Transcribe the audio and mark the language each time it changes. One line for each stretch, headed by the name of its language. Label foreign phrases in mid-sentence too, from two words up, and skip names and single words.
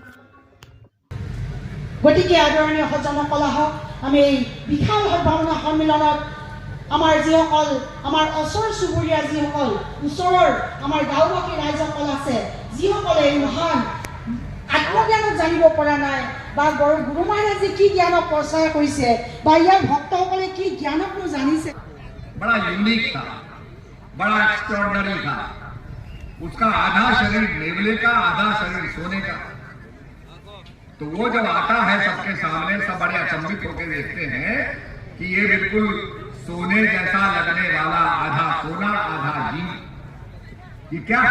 Assamese: গতিকে আদৰণীয় সজ্জনসকল, আহক আমি এই বিশাল সদ্ভাৱনা সন্মিলনত আমাৰ যিসকল আমাৰ ওচৰ চুবুৰীয়া যিসকল ওচৰৰ আমাৰ গাঁওবাসী ৰাইজসকল আছে, যিসকলে এই মহান আত্মজ্ঞানক জানিব পৰা নাই বা গুৰু মহাৰাজে কি জ্ঞানক প্ৰচাৰ কৰিছে বা ইয়াৰ ভক্তসকলে কি জ্ঞানকনো জানিছে।
Hindi: बड़ा यूनिक था, बड़ा एक्स्ट्राऑर्डिनरी था। उसका आधा शरीर नेवले का, आधा शरीर सोने का। तो वो जब आता है सबके सामने, सब बड़े अचंभित होकर देखते हैं कि ये बिल्कुल सोने जैसा लगने वाला आधा सोना आधा जीव, ये क्या है?